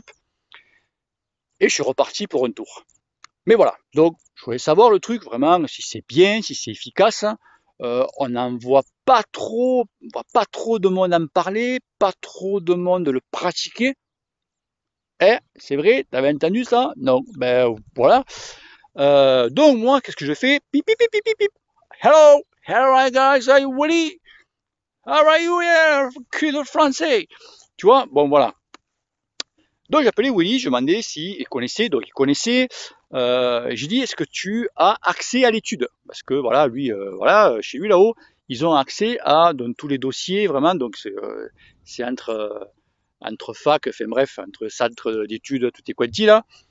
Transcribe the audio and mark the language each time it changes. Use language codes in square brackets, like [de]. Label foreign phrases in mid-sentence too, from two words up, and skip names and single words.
[fr] Et je suis reparti pour un tour. Mais voilà, donc je voulais savoir le truc vraiment, si c'est bien, si c'est efficace. On n'en voit pas trop, on voit pas trop de monde en parler, pas trop de monde le pratiquer. Eh, c'est vrai, t'avais entendu ça? Non, ben voilà. Donc moi, qu'est-ce que je fais? Pip, pip, pip, pip, pip, pip. [en] Hello, hello guys, are you ready? How are you here? [fr] Cul de français. Tu vois, bon voilà. Donc j'ai appelé Willy, je lui ai demandé s'il connaissait, donc il connaissait. J'ai dit, est-ce que tu as accès à l'étude? Parce que voilà, lui, voilà, chez lui là-haut, ils ont accès à donc, tous les dossiers, vraiment, donc c'est entre fac, enfin bref, entre centre d'études, tout est quanti là.